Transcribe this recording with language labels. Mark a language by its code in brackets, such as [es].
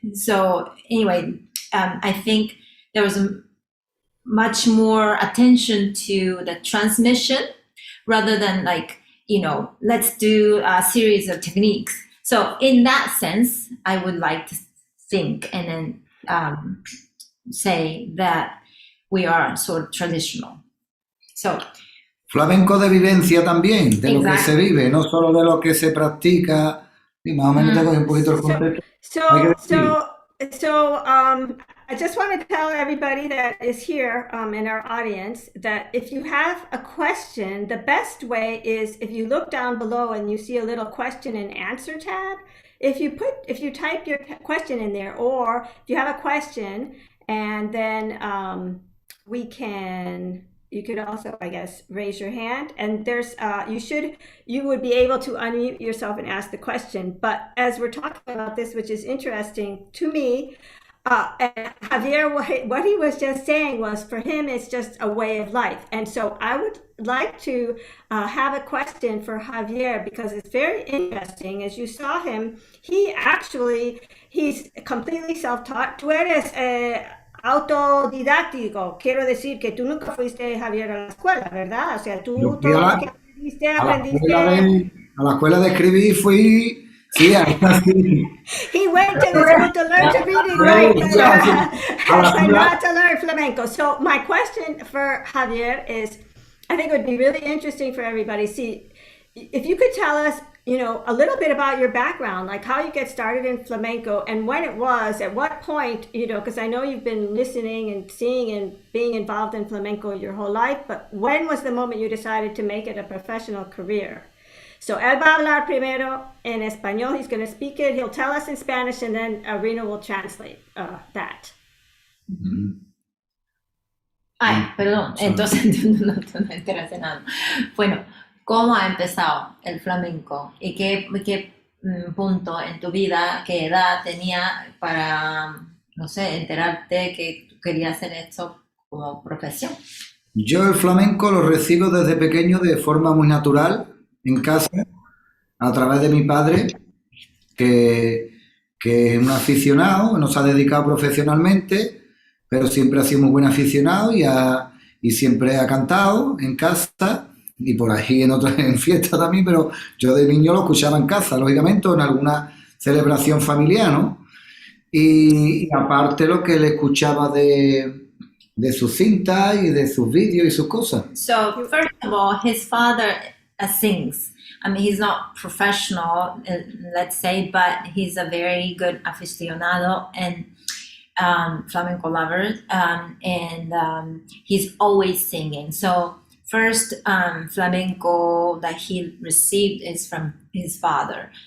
[en] So anyway, I think there was much more attention to the transmission rather than let's do a series of techniques. So in that sense, I would like to think and then say that we are sort of traditional. So [es] flamenco de vivencia también, de lo que se vive, no solo de lo que se practica. Y más o menos te coge un poquito el contexto. [en] So I just want to tell everybody that is here in our audience that if you have a question, the best way is if you look down below and you see a little question and answer tab. If you type your question in there, or if you have a question and then you could also, I guess, raise your hand, and you would be able to unmute yourself and ask the question. But as we're talking about this, which is interesting to me, and Javier, what he was just saying was, for him, it's just a way of life. And so I would like to have a question for Javier, because it's very interesting. As you saw him, he's completely self-taught. [es] Tú eres autodidáctico. Quiero decir que tú nunca fuiste, Javier, a la escuela, ¿verdad? O sea, tú Yo fui todo lo que aprendiste. a la escuela de escribir fui, sí, sí. [en] He went to the school to learn to read and write, but not to learn flamenco. So my question for Javier is, I think it would be really interesting for everybody. See, if you could tell us, a little bit about your background, like how you get started in flamenco and when it was, at what point, because I know you've been listening and seeing and being involved in flamenco your whole life, but when was the moment you decided to make it a professional career? [es] So él va a hablar primero en español. [en] He's going to speak it. He'll tell us in Spanish, and then Rhina will translate that. [es] Ay, perdón, entonces no enteraste nada. Bueno, ¿cómo ha empezado el flamenco? ¿Y qué punto en tu vida, qué edad tenía para, no sé, enterarte que tú querías hacer esto como profesión? Yo el flamenco lo recibo desde pequeño de forma muy natural en casa, a través de mi padre, que es un aficionado, no se ha dedicado profesionalmente, pero siempre ha sido muy buen aficionado y siempre ha cantado en casa y por ahí en fiestas también, pero yo de niño lo escuchaba en casa, lógicamente, o en alguna celebración familiar, ¿no? Y aparte lo que le escuchaba de sus cintas y de sus vídeos y sus cosas. [en] So, first of all, his father sings. I mean, he's not professional, let's say, but he's a very good aficionado and flamenco lover, and he's always singing. So first flamenco that he received is from his father.